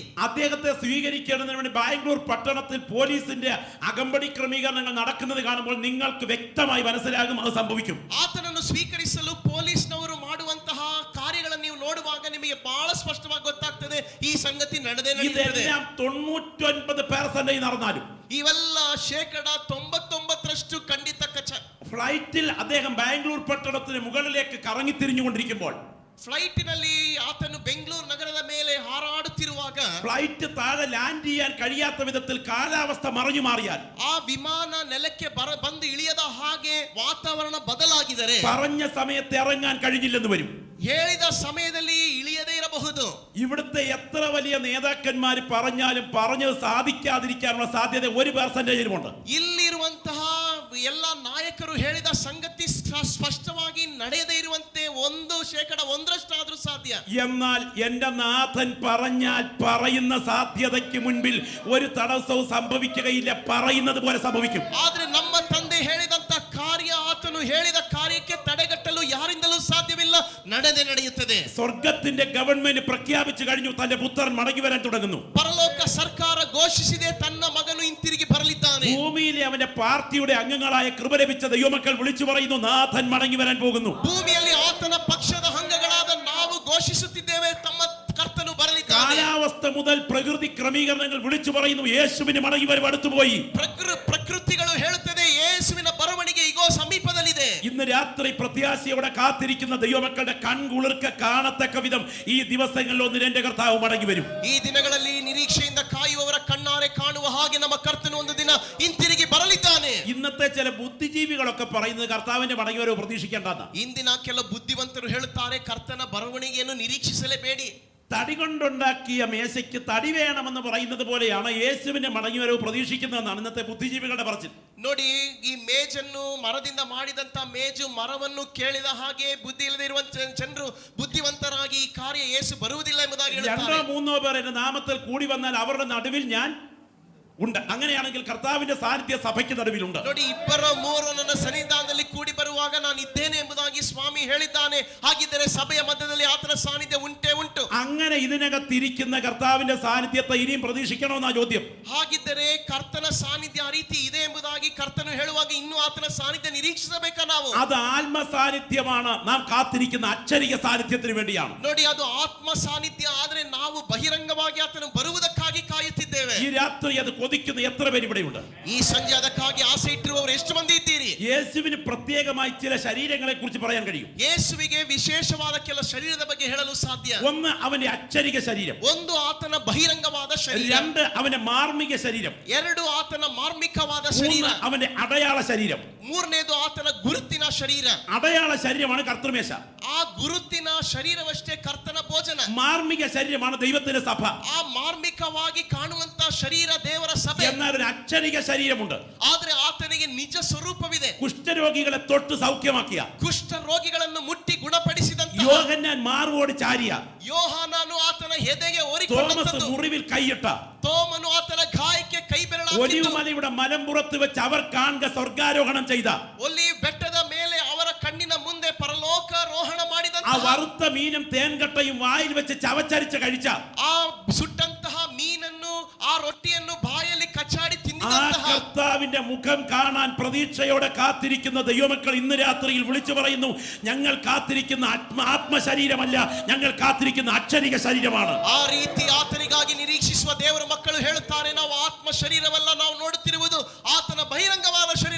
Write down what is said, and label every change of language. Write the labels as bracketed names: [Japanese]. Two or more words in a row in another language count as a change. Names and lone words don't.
[Malayalam] അദ്ദേഹത്തെ സ്വീകരിക്കേണ്ടതിന് വേണ്ടി ബാംഗ്ലൂർ പട്ടണത്തിൽ പോലീസിന്റെ അകമ്പടി ക്രമീകരണങ്ങൾ നടക്കുന്നത് കാണുമ്പോൾ നിങ്ങൾക്ക് വ്യക്തമായി മനസ്സിലാകും അത് സംഭവിക്കും. [Kannada] ಆತನನ್ನು ಸ್ವೀಕರಿಸಲು ಪೊಲೀಸ್ನವರು ಮಾಡುವಂತಹ ಕಾರ್ಯಗಳನ್ನು ನೀವು ನೋಡುವಾಗ ನಿಮಗೆ ಬಹಳ ಸ್ಪಷ್ಟವಾಗಿ ಗೊತ್ತಾಗ್ತದೆ, ಈ ಸಂಗತಿ ನಡೆದೇ ನಡೆಯುತ್ತದೆ. [Malayalam] ഇതെല്ലാം 99% നടന്നാലും [Kannada] ಇವೆಲ್ಲ 99% ಖಂಡಿತ ಕಚ್ಚ. [Malayalam] ഫ്ലൈറ്റിൽ അദ്ദേഹം ബാംഗ്ലൂർ പട്ടണത്തിന് മുകളിലേക്ക് കറങ്ങിത്തിരിഞ്ഞുകൊണ്ടിരിക്കുമ്പോൾ [Kannada] ಫ್ಲೈಟಿನಲ್ಲಿ ಆತನು ಬೆಂಗಳೂರು ನಗರದ ಮೇಲೆ ಹಾರಾಡುತ್ತಿರುವಾಗ [Malayalam] ഫ്ലൈറ്റ് താഴെ ലാൻഡ് ചെയ്യാൻ കഴിയാത്ത വിധത്തിൽ കാലാവസ്ഥ മറിഞ്ഞു മാറിയാൽ [Kannada] ಆ ವಿಮಾನ ನೆಲಕ್ಕೆ ಬಂದು ಇಳಿಯದ ಹಾಗೆ ವಾತಾವರಣ ಬದಲಾಗಿದರೆ [Malayalam] പറഞ്ഞ സമയത്ത് ഇറങ്ങാൻ കഴിഞ്ഞില്ലെന്ന് വരും. [Kannada] ಹೇಳಿದ ಸಮಯದಲ್ಲಿ ಇಳಿಯದೇ ಇರಬಹುದು. [Malayalam] ഇവിടുത്തെ എത്ര വലിയ നേതാക്കന്മാർ പറഞ്ഞാലും പറഞ്ഞത് സാധിക്കാതിരിക്കാനുള്ള സാധ്യത 1% ഉണ്ട്. [Kannada] ಇಲ್ಲಿರುವಂತಹ ಎಲ್ಲ ನಾಯಕರು ಹೇಳಿದ ಸಂಗತಿ ಸ್ಪಷ್ಟವಾಗಿ ನಡೆಯದೇ ಇರುವಂತೆ 1% ಸಾಧ್ಯ. [Malayalam] എന്നാൽ എന്റെ നാഥൻ പറഞ്ഞാൽ പറയുന്ന സാധ്യതയ്ക്ക് മുൻപിൽ ഒരു തടസ്സവും സംഭവിക്കുകയില്ല, പറയുന്നത് പോലെ സംഭവിക്കും. [Kannada] ಆದ್ರೆ ನಮ್ಮ ತಂದೆ ಹೇಳಿದಂತ ಕಾರ್ಯ, ಆತನು ಹೇಳಿದ ಕಾರ್ಯಕ್ಕೆ ತಡೆಗಟ್ಟಲು ಯಾರಿಂದಲೂ ಸಾಧ್ಯವಿಲ್ಲ, ನಡೆದೇ ನಡೆಯುತ್ತದೆ. [Malayalam] സ്വർഗത്തിന്റെ ഗവൺമെന്റ് പ്രഖ്യാപിച്ചു കഴിഞ്ഞു, തന്റെ പുത്രൻ മടങ്ങി വരാൻ തുടങ്ങുന്നു. [Kannada] ಪರಲೋಕ ಸರ್ಕಾರ ಘೋಷಿಸಿದೆ, ತನ್ನ ಮಗನು ಹಿಂತಿರುಗಿ ಬರಲಿದ್ದಾನೆ. [Malayalam] ഭൂമിയിലെ അവന്റെ പാർട്ടിയുടെ അംഗങ്ങളായ കൃപ ലഭിച്ച ദൈവമക്കൾ വിളിച്ചു പറയുന്നു, നാഥൻ മടങ്ങി വരാൻ പോകുന്നു. [Kannada] ಭೂಮಿಯಲ್ಲಿ ಆತನ ಪಕ್ಷದ ಅಂಗಗಳಾದ ನಾವು ಘೋಷಿಸುತ್ತಿದ್ದೇವೆ, ತಮ್ಮ ಕರ್ತನು ಬರಲಿದ್ದಾನೆ. [Malayalam] കാലാവസ്ഥ മുതൽ പ്രകൃതി ക്രമീകരണങ്ങൾ വിളിച്ചു പറയുന്നു, യേശുവിന് മടങ്ങി വരവ് അടുത്തുപോയി. [Kannada] ಪ್ರಕೃತಿಗಳು ಹೇಳುತ್ತದೆ, ಯೇಸುವಿನ ಬರವಣಿಗೆ ಈಗೋ ಸಮೀಪದಲ್ಲಿದೆ. [Malayalam] ഇന്ന് രാത്രി പ്രത്യാശയോടെ കാത്തിരിക്കുന്ന ദൈവമക്കളുടെ കൺകുളിർക്ക കാണത്തക്ക വിധം ഈ ദിവസങ്ങളിൽ ഒന്നിൽ എന്റെ കർത്താവ് മടങ്ങി വരും. [Kannada] ಈ ದಿನಗಳಲ್ಲಿ ನಿರೀಕ್ಷೆಯಿಂದ ಕಾಯುವವರ ಕಣ್ಣಾರೆ ಕಾಣುವ ಹಾಗೆ ನಮ್ಮ ಕರ್ತನು ಒಂದು ದಿನ ಹಿಂತಿರುಗಿ ಬರಲಿದ್ದಾನೆ. [Malayalam] ഇന്നത്തെ ചില ബുദ്ധിജീവികളൊക്കെ പറയുന്നത് കർത്താവിന്റെ മടങ്ങി വരവ് പ്രതീക്ഷിക്കേണ്ടെന്ന്. [Kannada] ಇಂದಿನ ಕೆಲ ಬುದ್ಧಿವಂತರು ಹೇಳುತ್ತಾರೆ, ಕರ್ತನ ಬರವಣಿಗೆಯನ್ನು ನಿರೀಕ್ಷಿಸಲೇಬೇಡಿ. [Malayalam] തടി കൊണ്ടുണ്ടാക്കിയ മേശയ്ക്ക് തടി വേണമെന്ന് പറയുന്നത് പോലെയാണ് യേശുവിന്റെ മടങ്ങി വരവ് പ്രതീക്ഷിക്കുന്നതെന്നാണ് ഇന്നത്തെ ബുദ്ധിജീവികളുടെ പറച്ചിൽ. [Kannada] ನೋಡಿ, ಈ ಮೇಜನ್ನು ಮರದಿಂದ ಮಾಡಿದಂತ ಮೇಜು ಮರವನ್ನು ಕೇಳಿದ ಹಾಗೆ ಬುದ್ಧಿ ಇಲ್ಲದೆ ಇರುವಂತ ಜನರು ಬುದ್ಧಿವಂತರಾಗಿ ಈ ಕಾರ್ಯ ಯೇಸು ಬರುವುದಿಲ್ಲ ಎಂಬುದಾಗಿ ಹೇಳುತ್ತಾರೆ. [Malayalam] 2-3 പേർ എന്റെ നാമത്തിൽ കൂടി വന്നാൽ അവരുടെ നടുവിൽ ഞാൻ ഉണ്ട്. അങ്ങനെയാണെങ്കിൽ കർത്താവിന്റെ സാന്നിധ്യം സഭയ്ക്ക് നടുവിലുണ്ട്. [Kannada] ನೋಡಿ, 2-3 ನನ್ನ ಸನ್ನಿಧಾನದಲ್ಲಿ ಕೂಡಿ ಬರುವಾಗ ನಾನು ಇದ್ದೇನೆ ಎಂಬುದಾಗಿ ಸ್ವಾಮಿ ಹೇಳಿದ್ದಾನೆ. ಹಾಗಿದ್ದರೆ ಸಭೆಯ ಮಧ್ಯದಲ್ಲಿ ಆತನ ಸಾನ್ನಿಧ್ಯ ಉಂಟೇ ಉಂಟು. [Malayalam] അങ്ങനെ ഇതിനകത്തിരിക്കുന്ന കർത്താവിന്റെ സാന്നിധ്യത്തെ ഇനിയും പ്രതീക്ഷിക്കണമെന്നാ ചോദ്യം. [Kannada] ಹಾಗಿದ್ದರೆ ಕರ್ತನ ಸಾನ್ನಿಧ್ಯ ಆ ರೀತಿ ಇದೆ ಎಂಬುದಾಗಿ ಕರ್ತನು ಹೇಳುವಾಗ ಇನ್ನೂ ಆತನ ಸಾನ್ನಿಧ್ಯ ನಿರೀಕ್ಷಿಸಬೇಕಾ ನಾವು? [Malayalam] അത് ആത്മ സാന്നിധ്യമാണ്. നാം കാത്തിരിക്കുന്ന അക്ഷരിക സാന്നിധ്യത്തിന് വേണ്ടിയാണ്. [Kannada] ನೋಡಿ, ಅದು ಆತ್ಮ ಸಾನ್ನಿಧ್ಯ, ಆದ್ರೆ ನಾವು ಬಹಿರಂಗವಾಗಿ ಆತನು ಬರುವುದಕ್ಕಾಗಿ ಕಾಯುತ್ತಿದ್ದೇವೆ. [Malayalam] ഈ രാത്രി അത് കൊതിക്കുന്ന എത്ര പേര് ഇവിടെയുണ്ട്? [Kannada] ಈ ಸಂಜೆ ಅದಕ್ಕಾಗಿ ಆಸೆ ಇಟ್ಟಿರುವವರು ಎಷ್ಟು ಮಂದಿ ಇದ್ದೀರಿ? [Malayalam] യേശുവിന് പ്രത്യേകമായി ചില ശരീരങ്ങളെ കുറിച്ച് പറയാൻ കഴിയും. [Kannada] ಯೇಸುವಿಗೆ ವಿಶೇಷವಾದ ಕೆಲ ಶರೀರದ ಬಗ್ಗೆ ಹೇಳಲು ಸಾಧ್ಯ. [Malayalam] ഒന്ന് അവന്റെ അക്ഷരിക ശരീരം, [Kannada] ಒಂದು ಆತನ ಬಹಿರಂಗವಾದ ಶರೀರ, [Malayalam] രണ്ട് അവന്റെ മാർമിക ശരീരം, [Kannada] ಎರಡು ಆತನ ಮಾರ್ಮಿಕವಾದ [Malayalam] മൂന്ന് [Kannada] ಶರೀರ, [Malayalam] അവന്റെ അടയാള ശരീരം. [Kannada] ಮೂರನೇದು ಆತನ ಗುರುತಿನ ಶರೀರ. [Malayalam] അടയാള ശരീരമാണ് കർത്തൃമേശ, [Kannada] ಆ ಗುರುತಿನ ಶರೀರವಷ್ಟೇ ಕರ್ತನ ಭೋಜನ. [Malayalam] മാർമിക ശരീരമാണ് ദൈവത്തിന്റെ സഭ. [Kannada] ಆ ಮಾರ್ಮಿಕವಾಗಿ ಕಾಣುವಂತ ಶರೀರ ದೇವರ ಸಭೆ. [Malayalam] എന്നാൽ ഒരു അക്ഷരിക ശരീരമുണ്ട്. [Kannada] ಆದ್ರೆ ಆತನಿಗೆ ನಿಜ ಸ್ವರೂಪವಿದೆ. [Malayalam] കുഷ്ഠരോഗികളെ തൊട്ട് സൗഖ്യമാക്കിയ, [Kannada] ಕುಷ್ಠ ರೋಗಿಗಳನ್ನು ಮುಟ್ಟಿ ಗುಣಪಡಿಸಿದಂತ [Malayalam] യോഹന്നാൻ മാർവോട് ചാരിയ, [Kannada] ಯೋಹಾನನು ಆತನ ಎದೆಗೆ തോമസ് ಓರಿಕೊಂಡಂತದ್ದು, [Malayalam] മുറിവിൽ കൈയിട്ട, [Kannada] ತೋಮನು ಆತನ ಗಾಯಕ್ಕೆ ಕೈ ಬೆರಳಾಕಿದ್ದು, [Malayalam] ഒലിവുമലയുടെ മലമ്പുറത്ത് വെച്ച് അവർ കാണുക സ്വർഗാരോഹണം ചെയ്ത, [Kannada] ಒಲಿವ್ ಬೆಟ್ಟದ ಮೇಲೆ ಅವರ ಕಣ್ಣಿನ ಮುಂದೆ ಪರಲೋಕಾರೋಹಣ [Malayalam] ആ [Kannada] ಮಾಡಿದಂತ, [Malayalam] വറുത്ത മീനും തേൻകട്ടയും വായിൽ വെച്ച് ചവച്ചരിച്ച് കഴിച്ച, [Kannada] ಆ ಸುಟ್ಟಂತಹ ಮೀನನ್ನು ಆ ರೊಟ್ಟಿಯನ್ನು ಬಾಯಲ್ಲಿ ಕಚ್ಚಾಡಿ [Malayalam] ആ [Kannada] ತಿಂದಿದಂತಹ [Malayalam] കർത്താവിന്റെ മുഖം കാണാൻ പ്രതീക്ഷയോടെ കാത്തിരിക്കുന്ന ദൈവമക്കൾ ഇന്ന് രാത്രിയിൽ വിളിച്ചു പറയുന്നു, ഞങ്ങൾ കാത്തിരിക്കുന്ന ആത്മശരീരമല്ല, ഞങ്ങൾ കാത്തിരിക്കുന്ന അക്ഷരിക ശരീരമാണ്. [Kannada] ಆ ರೀತಿ ಆತನಿಗಾಗಿ ನಿರೀಕ್ಷಿಸುವ ದೇವರ ಮಕ್ಕಳು ಹೇಳುತ್ತಾರೆ, ನಾವು ಆತ್ಮ ಶರೀರವಲ್ಲ, ನಾವು ನೋಡುತ್ತಿರುವುದು ಆತನ ಬಹಿರಂಗವಾದ ಶರೀರ